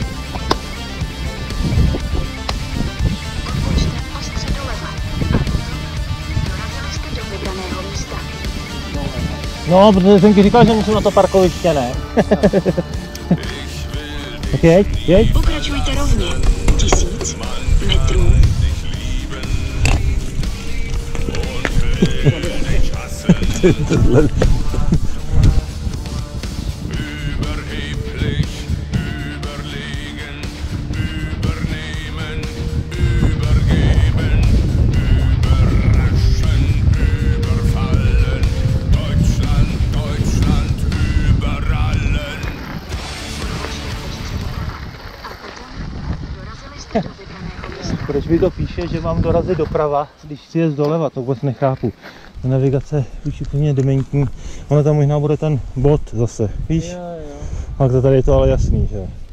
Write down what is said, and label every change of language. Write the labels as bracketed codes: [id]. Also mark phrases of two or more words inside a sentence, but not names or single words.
[cs] Odbočte ostře doleva. Dorazili jste do vybraného místa. No, protože jsem ti říkal, že musím na to parkoviště, ne? Tak jeď. Pokračujte rovně. 1000 metrů. [de] Überheblich, überlegen, übernehmen, übergeben, überraschen, überfallen. Deutschland über allen. [cs] A potom dorazili jste do vybraného místa. Proč mi to píše, že mám dorazit doprava, když chci jet doleva, to vůbec nechápu. Ta navigace už úplně dementní, ono tam možná bude ten bod zase, víš? Jo. Tak to tady je to ale jasný, že?